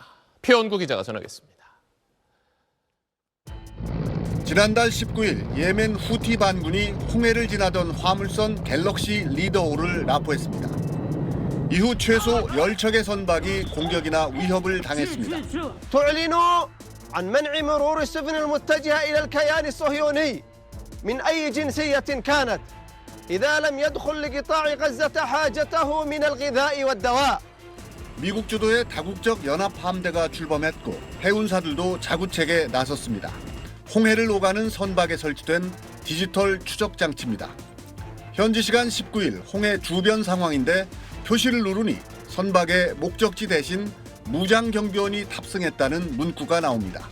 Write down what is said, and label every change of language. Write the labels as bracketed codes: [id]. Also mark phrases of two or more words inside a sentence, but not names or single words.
[ko] 표현구 기자가 전하겠습니다. 지난달 19일 예멘 후티 반군이 홍해를 지나던 화물선 갤럭시 리더호를 납포했습니다. 이후 최소 10척의 선박이 공격이나 위협을 당했습니다. [ar] تعلن عن منع مرور السفن المتجهة إلى الكيان الصهيوني من أي جنسية كانت إذا لم يدخل لقطاع غزة حاجته من الغذاء والدواء. [ko] 미국 주도의 다국적 연합 함대가 출범했고 해운사들도 자구책에 나섰습니다. 홍해를 오가는 선박에 설치된 디지털 추적 장치입니다. 현지 시간 19일 홍해 주변 상황인데 표시를 누르니 선박의 목적지 대신 무장 경비원이 탑승했다는 문구가 나옵니다.